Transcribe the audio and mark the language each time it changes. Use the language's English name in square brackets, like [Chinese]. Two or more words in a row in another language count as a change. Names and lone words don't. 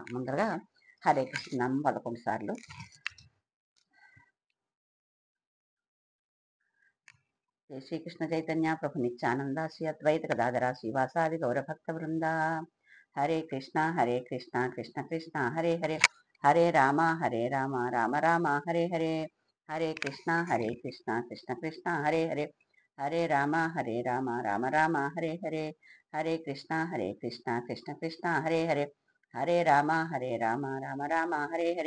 [Telugu] ముందరగా [Sanskrit] హరే కృష్ణ [Telugu] 11 సార్లు. [Sanskrit] శ్రీకృష్ణ చైతన్య ప్రభు నిత్యానంద శ్రీ అద్వైత గదాధర శ్రీవాసాది గౌరభక్త బృంద. హరే కృష్ణ కృష్ణ కృష్ణ హరే హరే, హరే రామ రామ రామ హరే హరే, హరే కృష్ణ కృష్ణ కృష్ణ హరే హరే, హరే రామ రామ రామ హరే హరే, హరే కృష్ణ కృష్ణ కృష్ణ హరే హరే, హరే రామ రామ రామ హరే హరే,